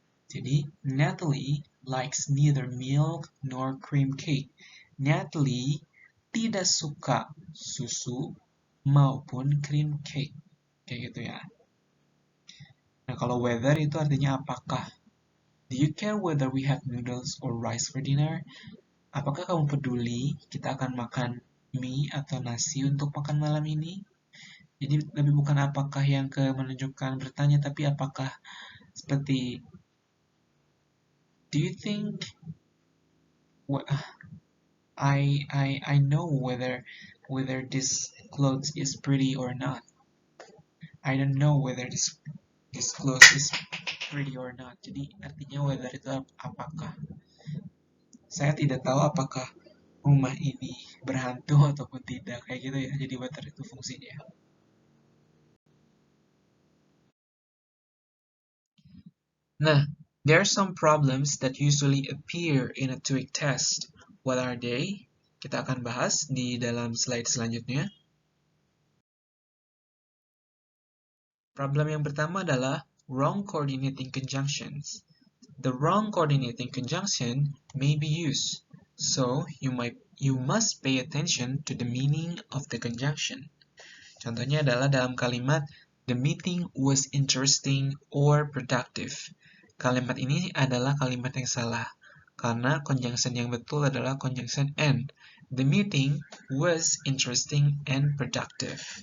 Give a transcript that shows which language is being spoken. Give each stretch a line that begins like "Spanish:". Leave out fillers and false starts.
English: Jadi, Natalie likes neither milk nor cream cake.
Indonesian: Natalie tidak suka susu maupun cream cake. Kayak gitu ya. Nah, kalau whether itu artinya apakah.
English: Do you care whether we have noodles or rice for dinner?
Indonesian: Apakah kamu peduli kita akan makan mie atau nasi untuk makan malam ini? Jadi lebih bukan apakah yang ke menunjukkan bertanya, tapi apakah seperti
English: do you think I know whether this clothes is pretty or not. I don't know whether this clothes is pretty or not.
Indonesian: Jadi artinya whether itu apakah. Saya tidak tahu apakah rumah ini berhantu ataupun tidak. Kayak gitu ya. Jadi whether itu fungsinya.
English: Nah, there are some problems that usually appear in a TOEIC test. What are they?
Indonesian: Kita akan bahas di dalam slide selanjutnya. Problem yang pertama adalah
English: wrong coordinating conjunctions. The wrong coordinating conjunction may be used, so you must pay attention to the meaning of the conjunction.
Indonesian: Contohnya adalah dalam kalimat
English: the meeting was interesting or productive.
Indonesian: Kalimat ini adalah kalimat yang salah karena conjunction yang betul adalah conjunction and.
English: The meeting was interesting and productive.